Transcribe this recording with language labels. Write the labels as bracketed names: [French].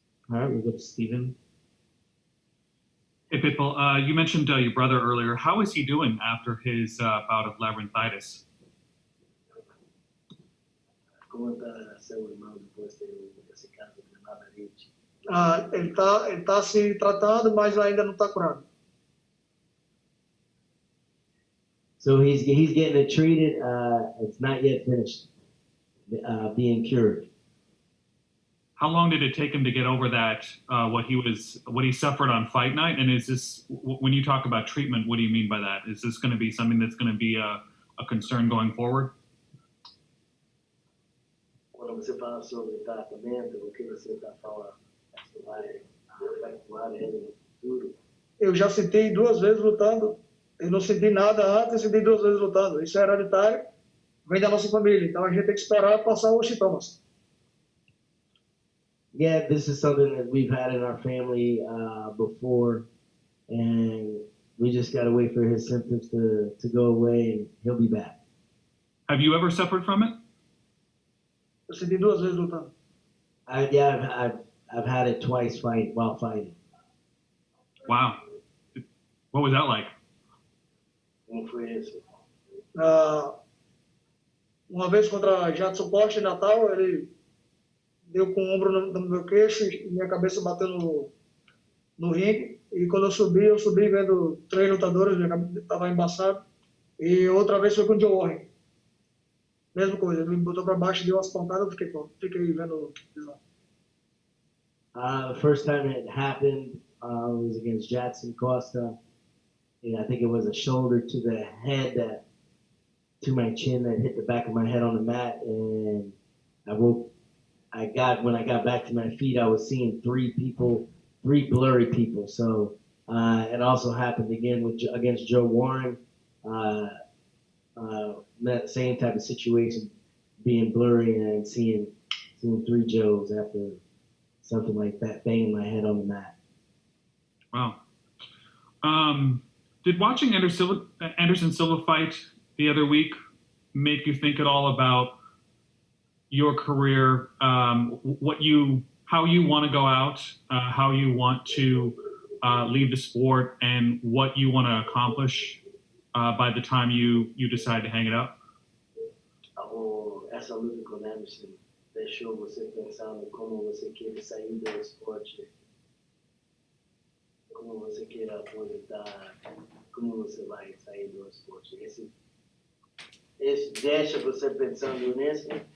[English] All right, we'll go to Steven. Hey, Pitbull, you mentioned your brother earlier. How is he doing after his bout of labyrinthitis? [Portuguese] como está seu irmão depois de ter esse caso de labirinte? Ele tá se tratando, mas ainda não está curado. [English] So he's getting it treated. It's not yet finished being cured. How long did it take him to get over that? What he suffered on fight night? And is this, when you talk about treatment, what do you mean by that? Is this going to be something that's going to be a concern going forward? [Portuguese] Quando você fala sobre tratamento, o que você está falando? Isso vai afetar ele tudo. Eu já senti 2 vezes lutando. Eu não senti nada antes e senti 2 vezes lutando. Isso é hereditário, vem da nossa família. Então a gente tem que esperar passar os sintomas. [English] Yeah, this is something that we've had in our family before, and we just got to wait for his symptoms to go away, and he'll be back. Have you ever suffered from it? [Portuguese] Eu senti 2 vezes lutando. [English] I've had it twice while fighting. Wow. What was that like? [Portuguese] Como foi isso? Uma vez contra Jadson Costa em Natal, ele deu com o ombro no meu queixo e minha cabeça bateu no ringue. E quando eu subi vendo 3 lutadores, minha cabeça estava embaçado. E outra vez foi com o Joe Warren. Mesma coisa, ele me botou para baixo, deu umas pontadas, eu fiquei vendo. [English] The first time it happened was against Jadson Costa. And I think it was a shoulder to the head to my chin that hit the back of my head on the mat. And when I got back to my feet, I was seeing 3 blurry people. So it also happened again against Joe Warren. That same type of situation, being blurry and seeing 3 Joes after something like that, banging my head on the mat. Wow. Did watching Anderson Silva fight the other week make you think at all about your career, how you want to go out, how you want to leave the sport, and what you want to accomplish by the time you decide to hang it up? [Portuguese] Essa luta com o Anderson deixou você pensando como você quer sair do esporte, como você quer aposentar, como você vai sair do esporte. Esse deixa você pensando nisso?